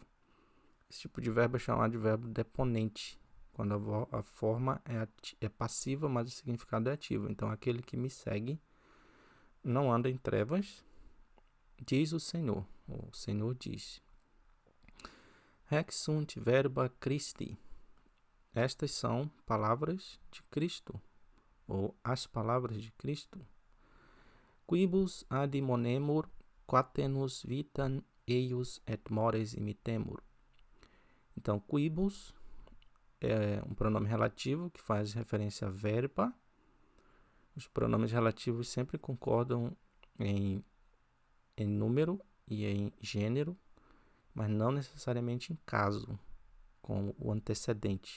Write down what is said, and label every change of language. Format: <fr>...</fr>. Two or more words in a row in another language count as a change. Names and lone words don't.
<pt>Esse tipo de verbo é chamado de verbo deponente, quando a forma é passiva, mas o significado é ativo. Então, aquele que me segue não anda em trevas, diz o Senhor diz.</pt> <la>Haec sunt verba Christi.</la> <pt>Estas são palavras de Cristo, ou as palavras de Cristo.</pt> <la>Quibus admonemur quatenus vitam eius et mores imitemur.</la> <pt>Então, quibus é um pronome relativo que faz referência a verba. Os pronomes relativos sempre concordam em número e em gênero, mas não necessariamente em caso, com o antecedente.</pt>